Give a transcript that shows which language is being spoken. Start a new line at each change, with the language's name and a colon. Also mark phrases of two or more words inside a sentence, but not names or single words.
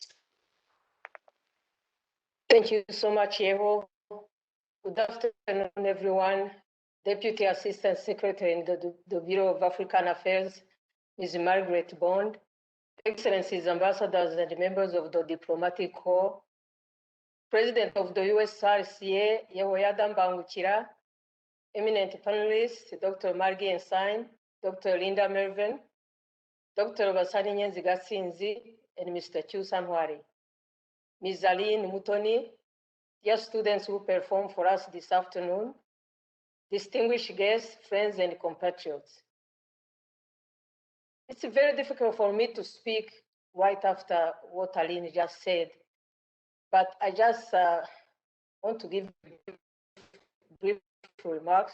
English: Thank you so much, Yero. Good afternoon, everyone. Deputy Assistant Secretary in the Bureau of African Affairs, Ms. Margaret Bond, Excellencies, Ambassadors, and members of the Diplomatic Corps, President of the USRCA, Yehoyada Mbangukira, eminent panelists, Dr. Margie Ensign, Dr. Linda Mervin, Dr. Basani Nyenzi Gatsinzi, and Mr. Chusa Ntwari. Ms. Aline Mutoni, dear students who perform for us this afternoon, distinguished guests, friends, and compatriots. It's very difficult for me to speak right after what Aline just said, but I just want to give brief remarks.